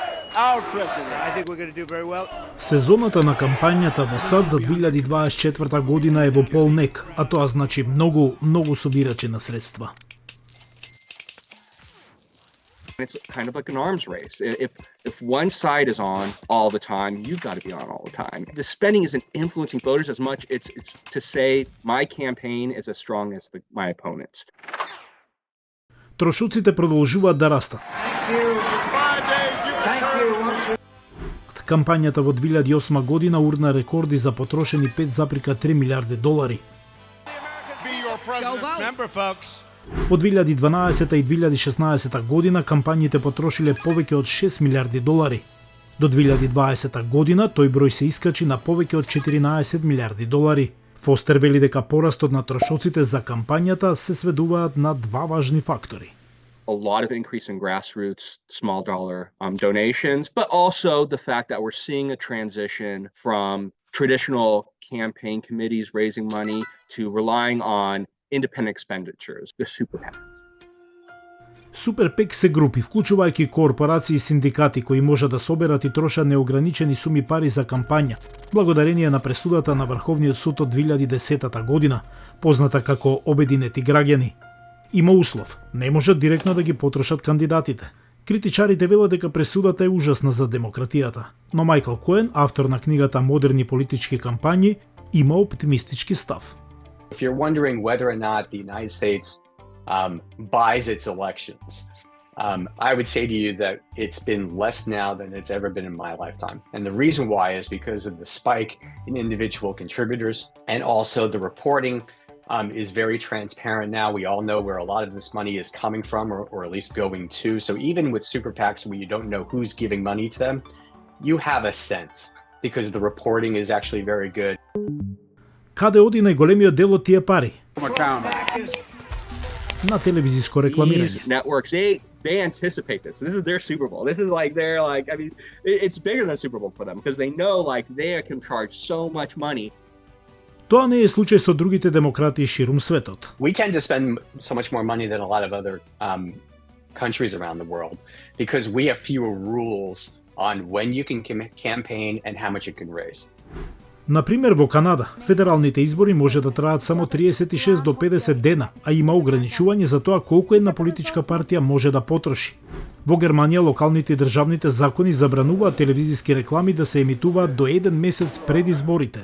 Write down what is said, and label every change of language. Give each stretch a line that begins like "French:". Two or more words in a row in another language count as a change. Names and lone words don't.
English: our president. I think we're going to do very well.
Macedonian: Сезоната на кампањата во САД за 2024 година е во полнек, а тоа значи многу собирачи на средства.
English: It's kind of like an arms race. If one side is on all the time, you've got to be on all the time. The spending isn't influencing voters as much. It's to say my campaign is as strong as my opponent's.
Macedonian: Трошоците продолжуваат да растат. Кампањата во 2008 година урна рекорди за потрошени 5,3 милиарди долари. Во 2012 и 2016 година кампањите потрошиле повеќе од 6 милиарди долари. До 2020 година тој број се искачи на повеќе од 14 милиарди долари. Фостер вели дека порастот на трошоците за кампањата се сведуваат на два важни фактори.
English: A lot of increase in grassroots, small dollar donations, but also the fact that we're seeing a transition from traditional campaign committees raising money to relying on independent expenditures, the super PAC.
Macedonian: Супер пек се групи, вклучувајќи корпорации и синдикати кои можат да соберат и трошат неограничени суми пари за кампања, благодарение на пресудата на Врховниот суд од 2010 година, позната како обединети граѓани. Има услов, не можат директно да ги потрошат кандидатите. Критичарите велат дека пресудата е ужасна за демократијата, но Мајкл Коен, автор на книгата Модерни политички кампањи, има оптимистички став.
English: If you're wondering whether or not the United States buys its elections, I would say to you that it's been less now than it's ever been in my lifetime. And the reason why is because of the spike in individual contributors, and also the reporting is very transparent now. We all know where a lot of this money is coming from, or at least going to. So even with super PACs where you don't know who's giving money to them, you have a sense because the reporting is actually very good.
Macedonian: Каде оди најголемиот дел од тие пари? На телевизиско рекламирање.
English: These networks, they anticipate this. This is their Super Bowl. This is like they're like, I mean, it's bigger than Super Bowl for them because they know like they can charge so much money.
Macedonian: Тоа не е случај со другите демократи ширум светот.
English: We tend to spend so much more money than a lot of other countries around the world because we have fewer rules on when you can campaign and how much you can raise.
Macedonian: Например, во Канада, федералните избори може да траат само 36 до 50 дена, а има ограничување за тоа колку една политичка партија може да потроши. Во Германија, локалните и државните закони забрануваат телевизиски реклами да се емитуваат до 1 месец пред изборите.